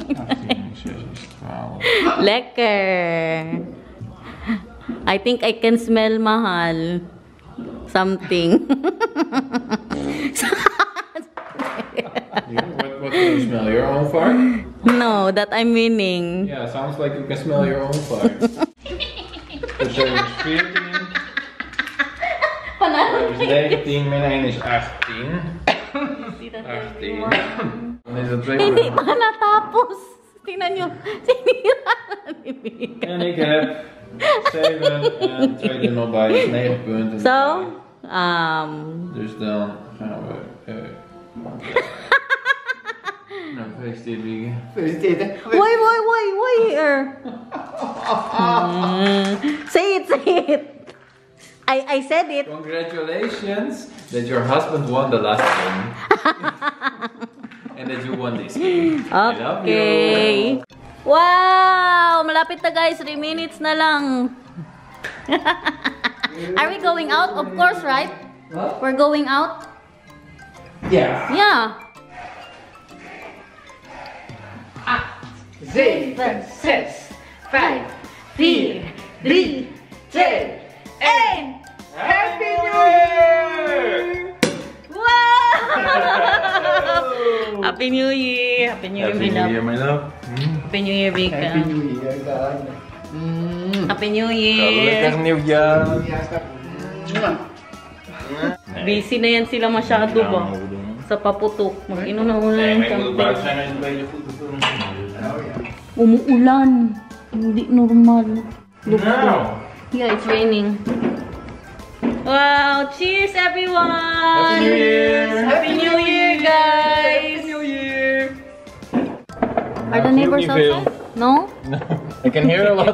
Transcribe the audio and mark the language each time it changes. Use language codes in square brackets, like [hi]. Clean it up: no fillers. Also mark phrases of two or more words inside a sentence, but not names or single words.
[nl] Lekker. [en] I think I can smell, mahal. Something. What can you smell? Your own fart? No, that I'm winning. Yeah, sounds like you can smell your own fart. [nl] Dus er is 14. Er is 19, min 1 is 18. 18. Dan is het 2. [tl] Hindi pa natapos. Tingnan nyo. Sinira na ni Mika. [nl] En ik heb 7 en tweede nog bij is 9 punten. [en] So, [nl] Dus dan gaan we... nou, gefeliciteerd Wieke. Gefeliciteerd. [en] wait here. Say it. I said it. Congratulations that your husband won the last game. And that you won this game. I love you. Okay. Wow! [tl] Malapit na [en] guys. [tl] 3 minutes na lang. [en] Are we going out? Of course, right? What? We're going out? [nl] Ja. [en] Yeah. 7, 6, 5, 4, 3, 2, 1. Happy New Year! Wow! Happy New Year! Happy New Year, Happy New Year, Vina. my love. Happy New Year, Vika. Happy New Year, dan. Happy New [nl] Gelukkig [en] Year. [nl] nieuwjaar. Ja, stap. [tl] Busy na yan sila masyado ba? Sa paputok. Mag-inom na muna [nl] Nee, [tl] ng [nl] maar ik moet buiten [tl] champagne. [nl] zijn als je een beetje goed bevulling hebt. [tl] Umuulan. Hindi normal. [nl] Nou. [en] Yeah, it's raining. Wow! Cheers, everyone! Happy New Year! Happy New Year, guys! New Year! Are the neighbors outside? No? No. I can hear a lot.